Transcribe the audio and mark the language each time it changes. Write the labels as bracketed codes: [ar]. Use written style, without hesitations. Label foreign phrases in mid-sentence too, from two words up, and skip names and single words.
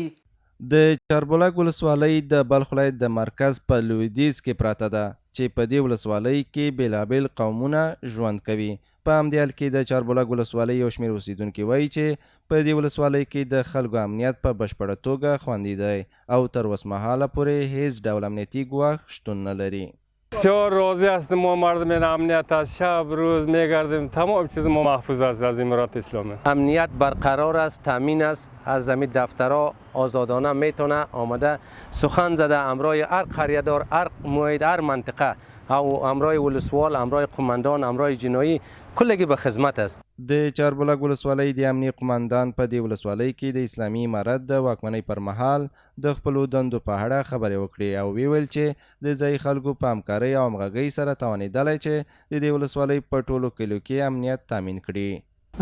[ps] د چاربولک ولسوالۍ د بلخ ولایت د مرکز په لویدیځ کې پراته ده چې په دې ولسوالۍ کې بیلابیل قومونه ژوند کوي. په همدې حال کې د چاربولک ولسوالۍ یو شمېر اوسیدونکي وایي چې په دې ولسوالۍ کې د خلکو امنیت په بشپړه توګه خوندي دی او تر اوسمهاله پورې هیڅ ډول امنیتي ګواښ شتون نه لري. [fa] بسیار راضی هستیم ما مردم امنیت از شب روز میگردیم، تمام چیز ما محفوظ است از امارات اسلامی. امنیت برقرار است، تامین است، از زمین دفترها آزادانه میتونه آمده سخن زده امرای هر قریه‌دار، هر محیط، هر منطقه او امرای ولسوال، امرای قماندان، امرای جنایی کلگی به خدمت است. [ps] د چاربلاک ولسوالۍ د امنیه قماندان په دې ولسوالۍ کې د اسلامي امارت د واکمنۍ پر مهال د خپلو دندو په اړه خبرې وکړې او ویل چې د ځایي خلکو په همکارۍ او همغږۍ سره توانېدلی چې د دې ولسوالۍ په ټولو کلیو کې امنیت تامین کړي.